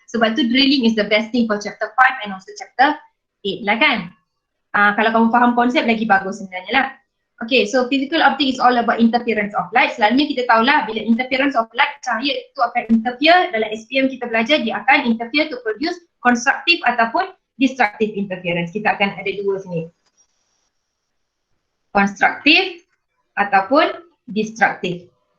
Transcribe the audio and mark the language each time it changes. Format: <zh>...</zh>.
<ms>Sebab tu</ms> <en>drilling is the best thing for chapter 5 and also chapter 8 lah kan.</en> <ms>Kalau kamu faham konsep lagi bagus sebenarnya lah.</ms> <en>Okay, so physical optics is all about interference of light.</en> <ms>Selalunya kita tahulah bila</ms> <en>interference of light,</en> <ms>cahaya itu akan interfere. Dalam SPM kita belajar dia akan interfere to produce constructive ataupun destructive interference. Kita akan ada dua sini. Constructive ataupun destructive.</ms>